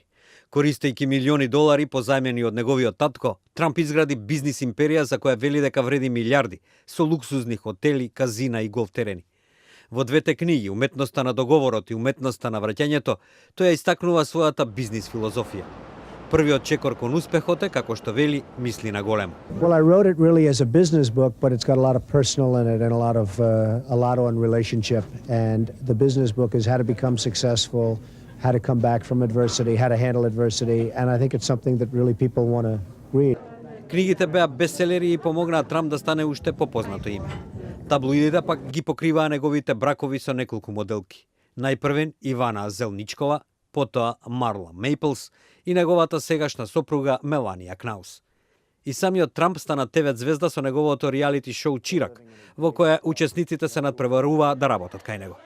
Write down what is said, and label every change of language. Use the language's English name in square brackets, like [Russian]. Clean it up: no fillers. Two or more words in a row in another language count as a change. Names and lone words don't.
[Macedonian] Користејќи милиони долари позајмени од неговиот татко, Трамп изгради бизнис империја за која вели дека вреди милиарди, со луксузни хотели, казина и голф терени. Во двете книги, Уметноста на договорот и Уметноста на враќањето, тој ја истакнува својата бизнис филозофија. Првиот чекор кон успехот е, како што вели, мисли на големо. [English] Well, I wrote it really as a business book, but it's got a lot of personal in it and a lot on relationship. And the business book is how to become successful, how to come back from adversity, how to handle adversity, and I think it's something that really people want to read. [Macedonian] Книгите беа бестселери и помогнаа Трамп да стане уште попознато име. Таблоидите пак ги покриваа неговите бракови со неколку моделки. Најпрвен Ивана Зелничкова, потоа Марла Мейплс и неговата сегашна сопруга Меланија Кнаус. И самиот Трамп стана ТВ звезда со неговото реалити шоу Чирак, во кое учесниците се надпреваруваа да работат кај него.